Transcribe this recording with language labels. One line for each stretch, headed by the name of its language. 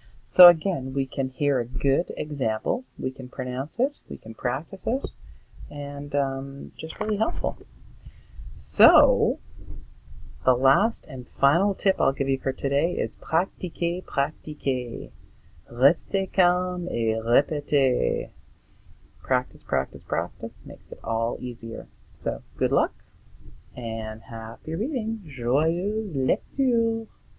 English: So again, we can hear a good example, we can pronounce it, we can practice it, and just really helpful. So, the last and final tip I'll give you for today is
French: pratiquer, pratiquer. Restez calme et répétez.
English: Practice, practice, practice makes it all easier. So, good luck and happy reading.
French: Joyeuse lecture.